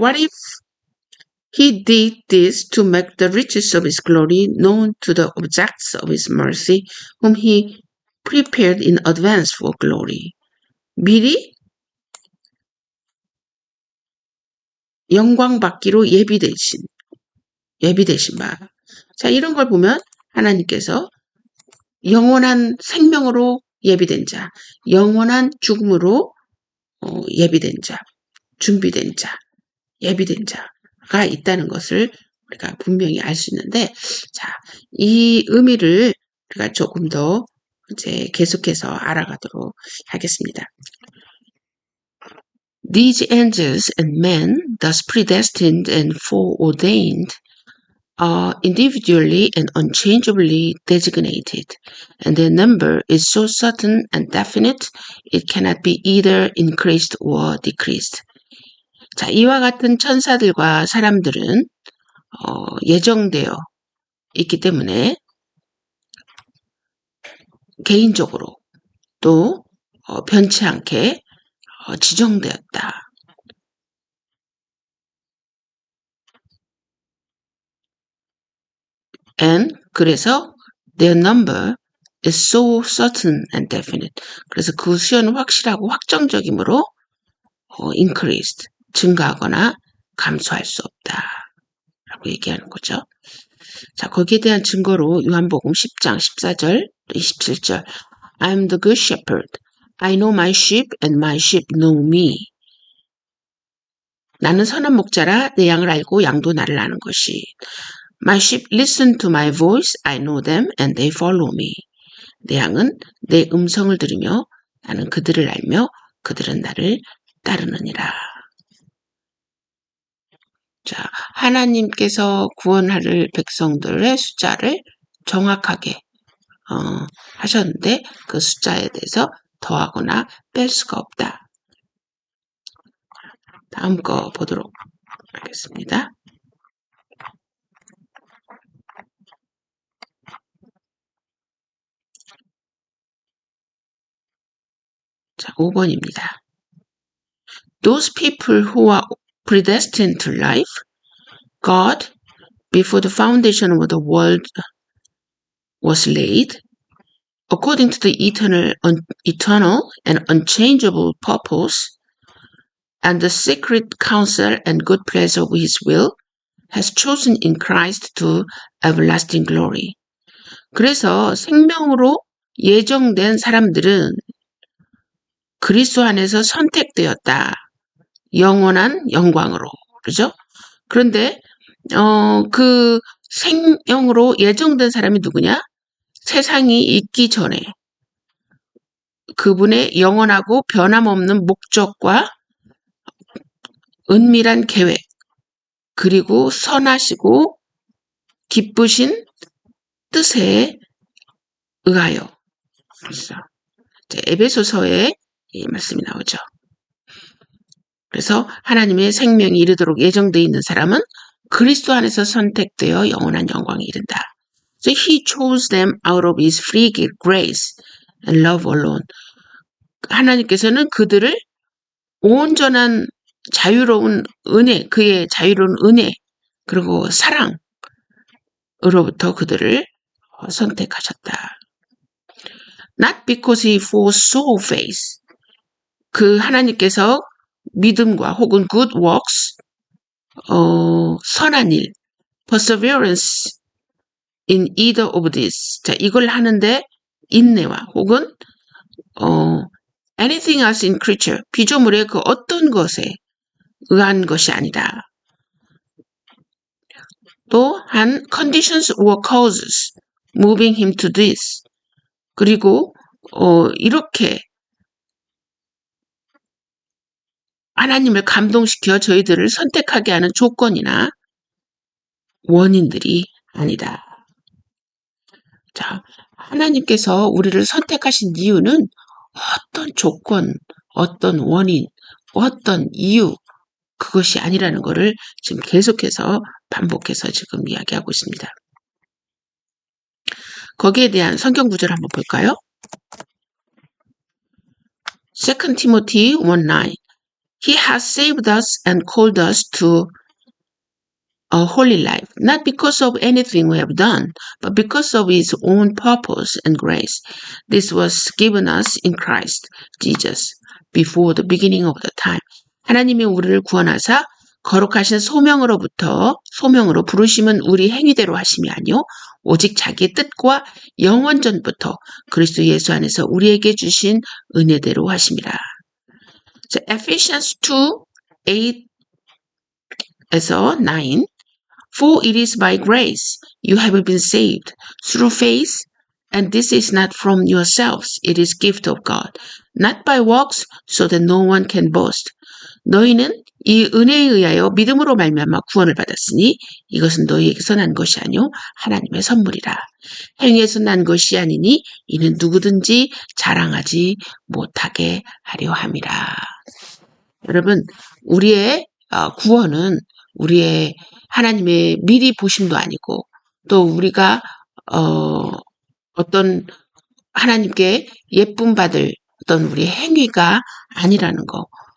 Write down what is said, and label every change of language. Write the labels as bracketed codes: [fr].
[en] What if he did this to make the riches of his glory known to the objects of his mercy, whom he prepared in advance for glory. [ko] 미리 영광 받기로 예비되신 바. 자, 이런 걸 보면 하나님께서 영원한 생명으로 예비된 자, 영원한 죽음으로 예비된 자, 준비된 자, 예비된 자가 있다는 것을 우리가 분명히 알 수 있는데, 자, 이 의미를 우리가 조금 더 이제 계속해서 알아가도록 하겠습니다. [en] These angels and men, thus predestined and foreordained, are individually and unchangeably designated, and their number is so certain and definite it cannot be either increased or decreased. [ko] 자, 이와 같은 천사들과 사람들은 예정되어 있기 때문에 개인적으로 또 변치 않게 지정되었다. [en] And [ko] 그래서 [en] their number is so certain and definite. [ko] 그래서 그 수요는 확실하고 확정적이므로 [en] increased, [ko] 증가하거나 감소할 수 없다. 라고 얘기하는 거죠. 자, 거기에 대한 증거로 요한복음 10장 14절, 27절 [en] I am the good shepherd. I know my sheep and my sheep know me. [ko] 나는 선한 목자라 내 양을 알고 양도 나를 아는 것이. [en] My sheep listen to my voice. I know them and they follow me. [ko] 내 양은 내 음성을 들으며 나는 그들을 알며 그들은 나를 따르느니라. 자, 하나님께서 구원할 백성들의 숫자를 정확하게 하셨는데 그 숫자에 대해서 더하거나 뺄 수가 없다. 다음 거 보도록 하겠습니다. 자, 5번입니다. [en] Those people who are predestined to life, God, before the foundation of the world was laid, according to the eternal and unchangeable purpose, and the secret counsel and good pleasure of his will, has chosen in Christ to everlasting glory. [ko] 그래서 생명으로 예정된 사람들은 그리스도 안에서 선택되었다. 영원한 영광으로. 그죠? 그런데 그 생명으로 예정된 사람이 누구냐? 세상이 있기 전에 그분의 영원하고 변함없는 목적과 은밀한 계획, 그리고 선하시고 기쁘신 뜻에 의하여. 그래서 에베소서에 이 말씀이 나오죠. 그래서 하나님의 생명이 이르도록 예정되어 있는 사람은 그리스도 안에서 선택되어 영원한 영광에 이른다. [en] So he chose them out of his free grace and love alone. [ko] 하나님께서는 그들을 온전한 자유로운 은혜, 그의 자유로운 은혜, 그리고 사랑으로부터 그들을 선택하셨다. [en] Not because he foresaw faith. [ko] 그 하나님께서 믿음과 혹은 [en] good works, [ko] 선한 일, [en] perseverance in either of these. [ko] 자, 이걸 하는데 인내와 혹은 [en] anything else in creature, [ko] 피조물의 그 어떤 것에 의한 것이 아니다. 또한 [en] conditions or causes moving him to this. [ko] 그리고 이렇게 하나님을 감동시켜 저희들을 선택하게 하는 조건이나 원인들이 아니다. 자, 하나님께서 우리를 선택하신 이유는 어떤 조건, 어떤 원인, 어떤 이유, 그것이 아니라는 것을 지금 계속해서 반복해서 지금 이야기하고 있습니다. 거기에 대한 성경 구절을 한번 볼까요? [en] 2 Timothy 1:9 He has saved us and called us to a holy life, not because of anything we have done, but because of his own purpose and grace. This was given us in Christ Jesus before the beginning of the time. [ko] 하나님이 우리를 구원하사 거룩하신 소명으로 부르심은 우리 행위대로 하심이 아니요 오직 자기의 뜻과 영원 전부터 그리스도 예수 안에서 우리에게 주신 은혜대로 하심이라. [en] 자, Ephesians 2:8에서 9 For it is by grace you have been saved through faith, and this is not from yourselves, it is gift of God, not by works, so that no one can boast. [ko] 너희는 이 은혜에 의하여 믿음으로 말미암아 구원을 받았으니 이것은 너희에게서 난 것이 아니요 하나님의 선물이라. 행위에서 난 것이 아니니 이는 누구든지 자랑하지 못하게 하려 함이라. 여러분, 우리의 구원은 우리의 하나님의 미리 보심도 아니고 또 우리가 어떤 하나님께 예쁨 받을 어떤 우리의 행위가 아니라는 거.